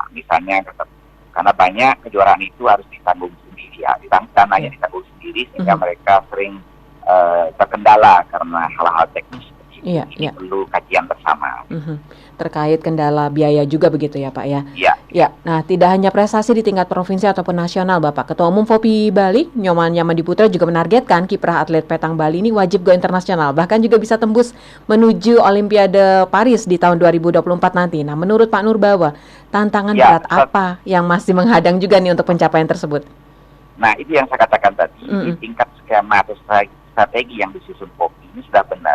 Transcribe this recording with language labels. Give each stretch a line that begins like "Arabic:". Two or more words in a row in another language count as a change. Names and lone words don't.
Indonesian: Misalnya karena banyak kejuaraan itu harus ditanggung sendiri ya, dananya ditanggung sendiri, sehingga mereka sering terkendala karena hal-hal teknis seperti itu. Ini perlu kajian bersama. Terkait kendala biaya juga begitu ya Pak ya? Iya. Nah, tidak hanya prestasi di tingkat provinsi ataupun nasional Bapak, Ketua Umum FOPI Bali, Nyoman Nyamandiputra, juga menargetkan kiprah atlet petang Bali ini wajib go internasional, bahkan juga bisa tembus menuju Olimpiade Paris di tahun 2024 nanti. Nah, menurut Pak Nurbawa, tantangan berat apa yang masih menghadang juga nih untuk pencapaian tersebut? Nah, itu yang saya katakan tadi, di tingkat skema atau strategi yang disusun FOPI ini sudah benar.